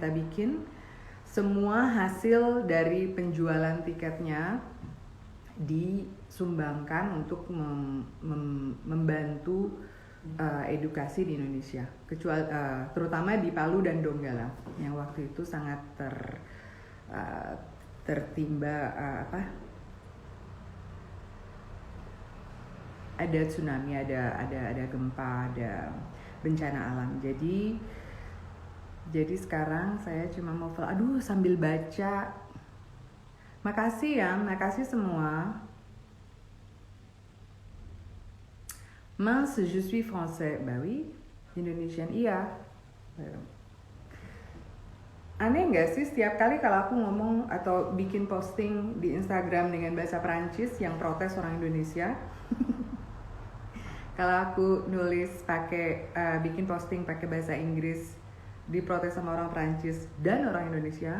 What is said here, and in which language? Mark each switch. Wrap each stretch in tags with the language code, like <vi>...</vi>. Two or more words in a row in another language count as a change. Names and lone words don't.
<id>bikin, semua hasil dari penjualan tiketnya disumbangkan untuk membantu edukasi di Indonesia, terutama di Palu dan Donggala yang waktu itu sangat tertimba ada tsunami, ada gempa, ada bencana alam. Jadi sekarang saya cuma mau sambil baca. Makasih ya, makasih semua.</id> <fr>Mince, je suis français. Bah oui,</fr> <id>Indonesian, iya. Aneh nggak sih setiap kali kalau aku ngomong atau bikin posting di Instagram dengan bahasa Perancis yang protes orang Indonesia? Kalau aku nulis bikin posting pakai bahasa Inggris, diprotes sama orang Perancis dan orang Indonesia.</id>